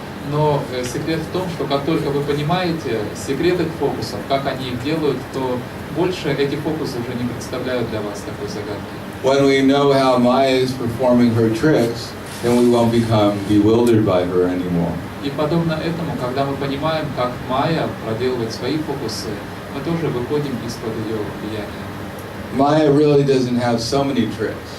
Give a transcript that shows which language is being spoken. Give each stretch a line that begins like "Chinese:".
Russian: Но секрет в том, что как только вы понимаете секрет их фокусов, как они их делают, то больше эти фокусы уже не представляют для вас такой загадки.
English: When we know how Maya is performing her tricks, then we won't become bewildered by her anymore.
Russian: И подобно этому, когда мы понимаем, как Майя проделывает свои фокусы, мы тоже выходим из-под ее влияния.
English: Maya really doesn't have so many tricks.